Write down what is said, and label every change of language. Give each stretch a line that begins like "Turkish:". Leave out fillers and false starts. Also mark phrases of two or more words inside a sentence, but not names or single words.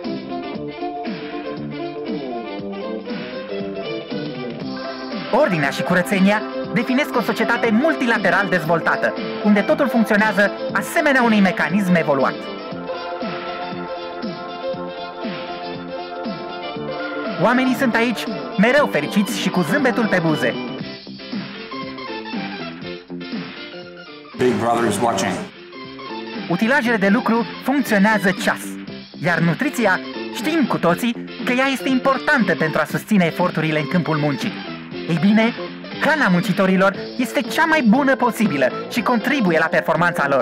Romanian: Ordinea și curățenia definesc o societate multilateral dezvoltată, unde totul funcționează asemenea unui mecanism evoluat. Oamenii sunt aici mereu fericiți și cu zâmbetul pe buze.
English: Big Brother is watching.
Romanian: Utilajele de lucru funcționează ceas, iar nutriția, știm cu toții că ea este importantă pentru a susține eforturile în câmpul muncii. Ei bine, hrana muncitorilor este cea mai bună posibilă și contribuie la performanța lor.